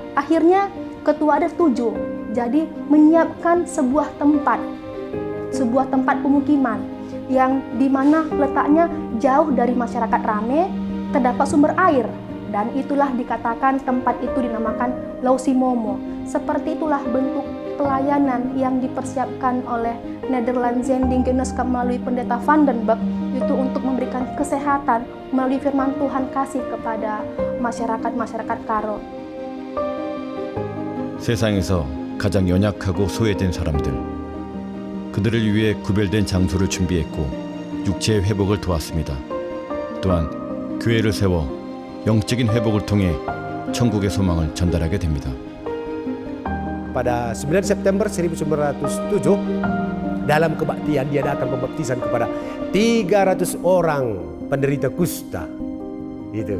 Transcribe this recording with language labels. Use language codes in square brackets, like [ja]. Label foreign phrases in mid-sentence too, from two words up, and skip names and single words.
[id] Akhirnya ketua adat setuju, jadi menyiapkan sebuah tempat pemukiman yang dimana letaknya jauh dari masyarakat ramai, terdapat sumber air, dan itulah dikatakan tempat itu dinamakan Lausimomo. Seperti itulah bentuk pelayanan yang dipersiapkan oleh Nederlands Zendinggeneska melalui pendeta Van den Berg itu untuk memberikan kesehatan melalui firman Tuhan kasih kepada masyarakat Karo. [ko] 세상에서 가장 연약하고 소외된 사람들, 그들을 위해 구별된 장소를 준비했고 육체의 회복을 도왔습니다. 또한 교회를 세워 영적인 회복을 통해 천국의 소망을 전달하게 됩니다. [id] Pada 9 September 1907, dalam kebaktian dia datang pembaptisan kepada 300 orang penderita kusta. Gitu.